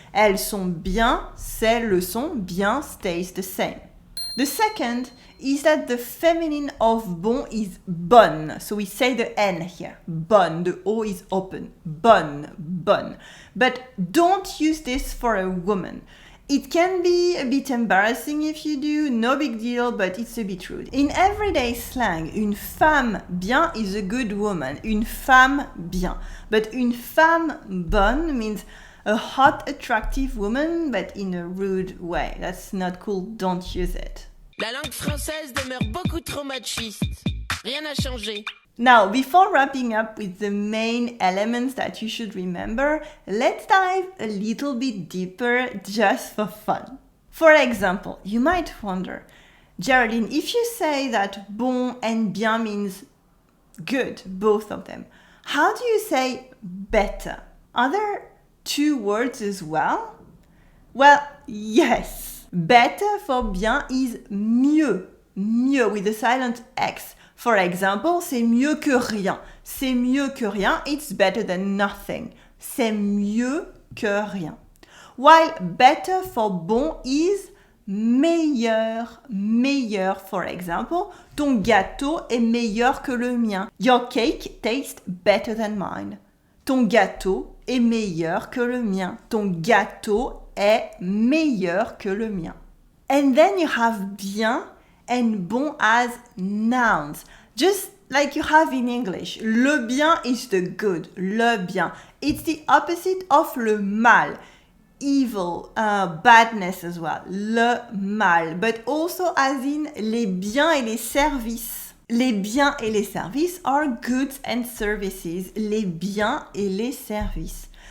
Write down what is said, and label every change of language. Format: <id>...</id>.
<fr>Elles sont bien ces leçons.</fr> <en>Bien stays the same. The second is that the feminine of bon is bonne. So we say the N here. Bonne. The O is open.</en> <fr>Bonne.</fr> <en>But don't use this for a woman. It can be a bit embarrassing if you do, no big deal, but it's a bit rude. In everyday slang,</en> <fr>une femme bien</fr> <en>is a good woman.</en> <fr>Une femme bien.</fr> <en>But</en> <fr>une femme bonne</fr> <en>means a hot, attractive woman, but in a rude way. That's not cool, don't use it.</en> <fr>La langue française demeure beaucoup trop machiste. Rien n'a changé.</fr> <en>Now, before wrapping up with the main elements that you should remember, let's dive a little bit deeper just for fun. For example, you might wonder, Géraldine, if you say that bon and bien means good, both of them, how do you say better? Are there two words as well? Well, yes. Better for bien is mieux with a silent X. For example,</en> <fr>c'est mieux que rien. C'est mieux que rien.</fr> <en>It's better than nothing.</en> <fr>C'est mieux que rien.</fr> <en>While better for bon is</en> <fr>meilleur, meilleur.</fr> <en>For example,</en> <fr>ton gâteau est meilleur que le mien.</fr> <en>Your cake tastes better than mine.</en> <fr>Ton gâteau est meilleur que le mien. Ton gâteau est meilleur que le mien.</fr> <en>And then you have bien and bon as nouns. Just like you have in English. Le bien is the good. Le bien. It's the opposite of le mal. Evil, badness as well.</en> <fr>Le mal.</fr> <en>But also as in</en> <fr>les biens et les services. Les biens et les services</fr> <en>are goods and services.</en> <fr>Les biens et les services.</fr>